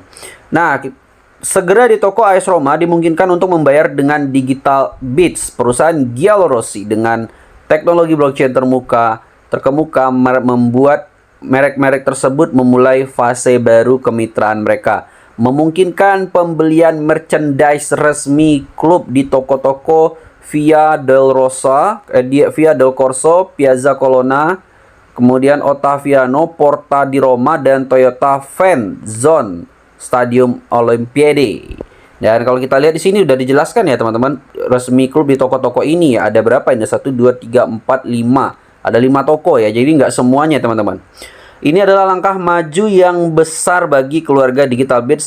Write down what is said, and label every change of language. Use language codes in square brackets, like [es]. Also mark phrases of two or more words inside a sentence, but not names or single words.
[id] Nah, segera di toko AS Roma dimungkinkan untuk membayar dengan Digital Bits, perusahaan Giallo Rossi dengan teknologi blockchain terkemuka membuat merek-merek tersebut memulai fase baru kemitraan mereka, memungkinkan pembelian merchandise resmi klub di toko-toko Via del Corso, Piazza Colonna, kemudian Ottaviano, Porta di Roma, dan Toyota Fan Zone Stadium Olimpiade. Dan kalau kita lihat di sini udah dijelaskan ya teman-teman, resmi klub di toko-toko ini ya, ada berapa ini? 1, 2, 3, 4, 5. Ada 5 toko ya, jadi nggak semuanya teman-teman. Ini adalah langkah maju yang besar bagi keluarga Digital Bits.